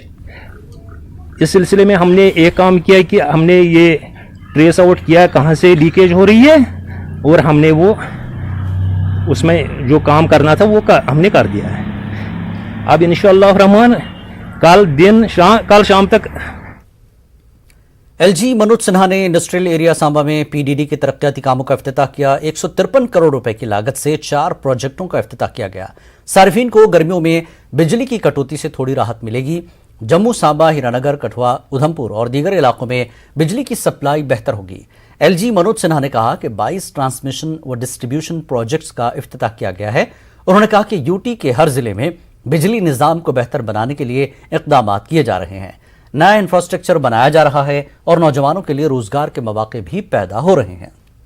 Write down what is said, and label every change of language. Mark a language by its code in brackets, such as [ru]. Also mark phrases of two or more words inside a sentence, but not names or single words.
[ur] اس سلسلے میں ہم نے ایک کام کیا کہ ہم نے یہ [en] trace out [ur] کیا کہاں سے لیکیج ہو رہی ہے، اور ہم نے وہ اس میں جو کام کرنا تھا وہ ہم نے کر دیا ہے۔ اب [ar] انشاءاللہ الرحمن [ur] کل شام تک ایل جی منوج سنہا نے [en] industrial area [ur] سانبا میں پی ڈی ڈی کے ترقیاتی کاموں کا افتتاح کیا۔ 153 کروڑ روپے کی لاگت سے 4 پروجیکٹوں کا افتتاح کیا گیا۔ صارفین کو گرمیوں میں بجلی کی کٹوتی سے تھوڑی راحت ملے گی۔ جموں، سانبا، ہیرانگر، کٹھوا، ادھمپور اور دیگر علاقوں میں بجلی کی سپلائی بہتر ہوگی۔ ایل جی منوج سنہا نے کہا کہ 22 ٹرانسمیشن و [en] distribution projects [ur] کا افتتاح کیا گیا ہے۔ انہوں نے کہا کہ یو ٹی کے ہر ضلع میں بجلی نظام کو بہتر بنانے کے لیے اقدامات کیے جا رہے ہیں، نیا انفراسٹرکچر بنایا جا رہا ہے اور نوجوانوں کے لیے روزگار کے مواقع بھی پیدا ہو رہے ہیں۔